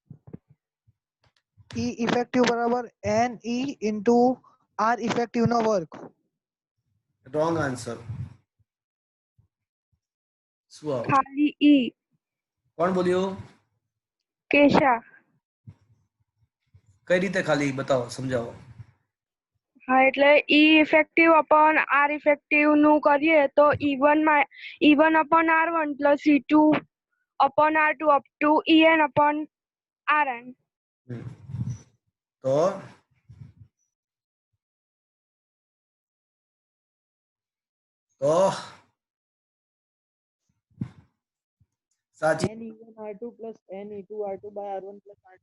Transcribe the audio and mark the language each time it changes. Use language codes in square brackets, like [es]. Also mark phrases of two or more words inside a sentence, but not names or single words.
[en] E effective બરાબર NE into R effective [gu] નો વર્ગ. [en] wrong answer. [gu] શું આવશે? ખાલી E. કોણ બોલ્યું? કેશા. કઈ રીતે ખાલી બતાવો, સમજાવો. હા એટલે [en] E effective upon R effective [gu] નું કરીએ તો [en] E1 upon R1 plus E2 upon R2 up to EN upon RN. [gu] તો સાચી, [en] N1 R2 plus N2 R2 by R1 plus R2.